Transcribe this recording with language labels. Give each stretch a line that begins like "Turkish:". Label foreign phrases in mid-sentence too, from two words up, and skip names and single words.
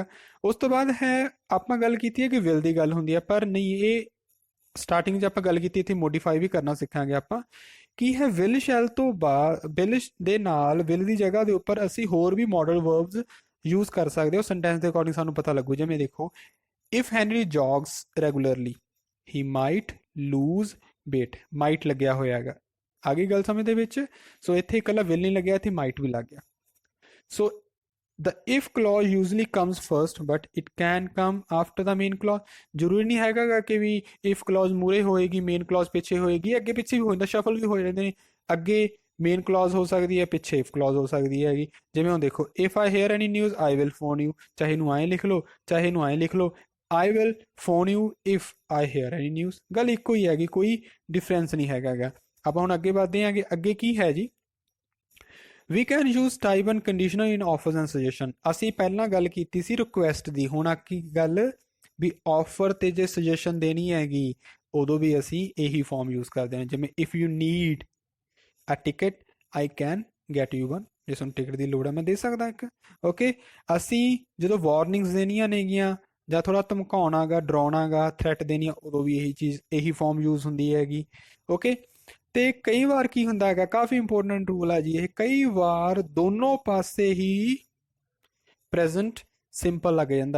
Punjabi: ਉਸ ਤੋਂ ਬਾਅਦ ਹੈ ਆਪਾਂ ਗੱਲ ਕੀਤੀ ਹੈ ਕਿ ਵਿਲ ਦੀ ਗੱਲ ਹੁੰਦੀ ਹੈ, ਪਰ ਨਹੀਂ, ਇਹ ਸਟਾਰਟਿੰਗ 'ਚ ਆਪਾਂ ਗੱਲ ਕੀਤੀ, ਇੱਥੇ ਮੋਡੀਫਾਈ ਵੀ ਕਰਨਾ ਸਿੱਖਾਂਗੇ ਆਪਾਂ। ਕੀ ਹੈ,
English: will shall
Punjabi: ਤੋਂ ਬਾਅਦ ਵਿਲ ਦੇ ਨਾਲ ਵਿਲ ਦੀ ਜਗ੍ਹਾ ਦੇ ਉੱਪਰ ਅਸੀਂ ਹੋਰ ਵੀ
English: modal verbs
Punjabi: ਯੂਜ਼ ਕਰ ਸਕਦੇ ਹੋ ਸੈਂਟੈਂਸ ਦੇ ਅਕੋਰਡਿੰਗ ਸਾਨੂੰ ਪਤਾ ਲੱਗੂ। ਜਿਵੇਂ ਦੇਖੋ
English: if Henry jogs regularly he might lose weight,
Punjabi: might ਲੱਗਿਆ ਹੋਇਆ ਹੈਗਾ, ਆ ਗਈ ਗੱਲ ਸਮਝ ਦੇ ਵਿੱਚ। ਸੋ ਇੱਥੇ ਇਕੱਲਾ will ਨਹੀਂ ਲੱਗਿਆ, ਇੱਥੇ might ਵੀ ਲੱਗ ਗਿਆ।
English: ਸੋ the if clause usually comes first but it can come after the main clause।
Punjabi: ਜ਼ਰੂਰੀ ਨਹੀਂ ਹੈਗਾ ਕਿ ਵੀ
English: if clause
Punjabi: ਮੂਰੇ ਹੋਏਗੀ
English: main clause
Punjabi: ਪਿੱਛੇ ਹੋਏਗੀ, ਅੱਗੇ ਪਿੱਛੇ ਵੀ ਹੋ ਜਾਂਦਾ, ਸ਼ਫਲ ਵੀ ਹੋ ਜਾਂਦੇ ਨੇ। ਅੱਗੇ
English: main clause
Punjabi: ਹੋ ਸਕਦੀ ਹੈ, ਪਿੱਛੇ
English: if clause
Punjabi: ਹੋ ਸਕਦੀ ਹੈਗੀ। ਜਿਵੇਂ ਹੁਣ ਦੇਖੋ
English: if I hear any news I will phone you,
Punjabi: ਚਾਹੇ ਇਹਨੂੰ ਐਂ ਲਿਖ ਲਓ ਚਾਹੇ ਇਹਨੂੰ ਐਂ ਲਿਖ ਲਓ,
English: I will phone you if I hear any news।
Punjabi: ਗੱਲ ਇੱਕੋ ਹੀ ਹੈਗੀ, ਕੋਈ ਡਿਫਰੈਂਸ ਨਹੀਂ ਹੈਗਾ। ਆਪਾਂ ਹੁਣ ਅੱਗੇ ਵਧਦੇ ਹਾਂਗੇ। ਅੱਗੇ ਕੀ ਹੈ ਜੀ,
English: we can use type and conditional in offers and suggestion।
Punjabi: ਅਸੀਂ ਪਹਿਲਾਂ ਗੱਲ ਕੀਤੀ ਸੀ ਰਿਕੁਐਸਟ ਦੀ, ਹੁਣ ਆ ਕੀ ਗੱਲ ਵੀ ਆਫਰ ਤੇ ਜੇ ਸੁਜੈਸ਼ਨ ਦੇਣੀ ਹੈਗੀ ਉਦੋਂ ਵੀ ਅਸੀਂ ਇਹੀ
English: form use
Punjabi: ਕਰਦੇ ਹਾਂ।
English: ਜਿਵੇਂ if you need a ticket I can get you one।
Punjabi: ਜੇ ਤੁਹਾਨੂੰ ਟਿਕਟ ਦੀ ਲੋੜ ਹੈ ਮੈਂ ਦੇ ਸਕਦਾ ਇੱਕ। ਓਕੇ, ਅਸੀਂ ਜਦੋਂ ਵਾਰਨਿੰਗਸ ਦੇਣੀਆਂ ਨੇਗੀਆਂ ਜਾਂ ਥੋੜਾ ਧਮਕਾਉਣਾ ਗਾ, ਡਰਾਉਣਾ ਗਾ, ਥ੍ਰੈਟ ਦੇਣੀ ਆ, ਉਦੋਂ ਵੀ ਇਹੀ
English: form use
Punjabi: ਹੁੰਦੀ ਹੈਗੀ। ਓਕੇ, ਤੇ ਕਈ ਵਾਰ ਕੀ ਹੁੰਦਾ ਹੈਗਾ, ਕਾਫੀ
English: important rule
Punjabi: ਆ ਜੀ ਇਹ, ਕਈ ਵਾਰ ਦੋਨੋਂ ਪਾਸੇ ਹੀ
English: present simple
Punjabi: ਲੱਗ ਜਾਂਦਾ।